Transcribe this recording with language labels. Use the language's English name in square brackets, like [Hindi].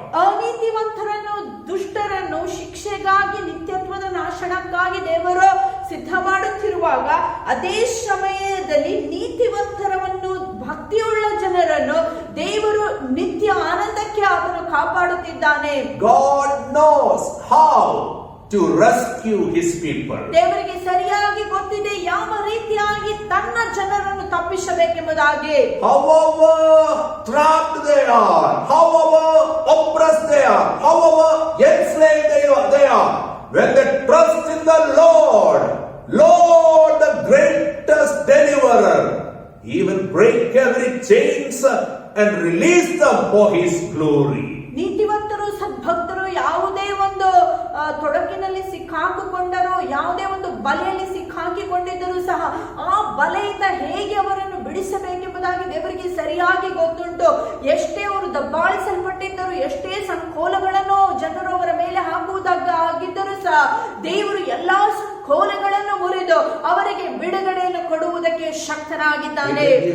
[Kannada] ಅನೀತಿವಂತರನ್ನು, ದುಷ್ಟರನ್ನು ಶಿಕ್ಷೆಗಾಗಿ, ನಿತ್ಯತ್ವದ ನಾಶನಕ್ಕಾಗಿ ದೇವರು ಸಿದ್ಧ ಮಾಡುತ್ತಿರುವಾಗ, ಅದೇ ಸಮಯದಲ್ಲಿ ನೀತಿವಂತರವನ್ನು, ಭಕ್ತಿಯುಳ್ಳ ಜನರನ್ನು ದೇವರು ನಿತ್ಯ ಆನಂದಕ್ಕೆ ಆತನು ಕಾಪಾಡುತ್ತಿದ್ದಾನೆ. [English] God knows how to rescue his people. [Kannada] ದೇವರಿಗೆ ಸರಿಯಾಗಿ ಗೊತ್ತಿದೆ ಯಾವ ರೀತಿಯಾಗಿ ತನ್ನ ಜನರನ್ನು ತಪ್ಪಿಸಬೇಕೆಂಬುದಾಗಿ. [English] However trapped they are, however oppressed they are, however enslaved they are, when they trust in the Lord, the greatest deliverer, he will break every chains and release them for his glory. [Kannada] ನೀತಿವಂತರು, ಸದ್ಭಕ್ತರು ಯಾವುದೇ ಒಂದು ತೊಡಕಿನಲ್ಲಿ ಸಿಕ್ಕಾಕಿಕೊಂಡರೋ, ಯಾವುದೇ ಒಂದು ಬಲೆಯಲ್ಲಿ ಸಿಕ್ಕಾಕಿಕೊಂಡಿದ್ದರೂ ಸಹ ಆ ಬಲೆಯಿಂದ ಹೇಗೆ ಅವರನ್ನು ಬಿಡಿಸಬೇಕೆಂಬುದಾಗಿ ದೇವರಿಗೆ ಸರಿಯಾಗಿ ಗೊತ್ತುಂಟು. ಎಷ್ಟೇ ಅವರು ದಬ್ಬಾಳಿಸಲ್ಪಟ್ಟಿದ್ದರು, ಎಷ್ಟೇ ಸಂಕೋಲಗಳನ್ನು ಜನರು ಅವರ ಮೇಲೆ ಹಾಕುವುದಾಗಿದ್ದರೂ ಸಹ ದೇವರು ಎಲ್ಲಾ ಸಂಕೋಲಗಳನ್ನು ಮುರಿದು ಅವರಿಗೆ ಬಿಡುಗಡೆಯನ್ನು ಕೊಡುವುದಕ್ಕೆ ಶಕ್ತನಾಗಿದ್ದಾನೆ.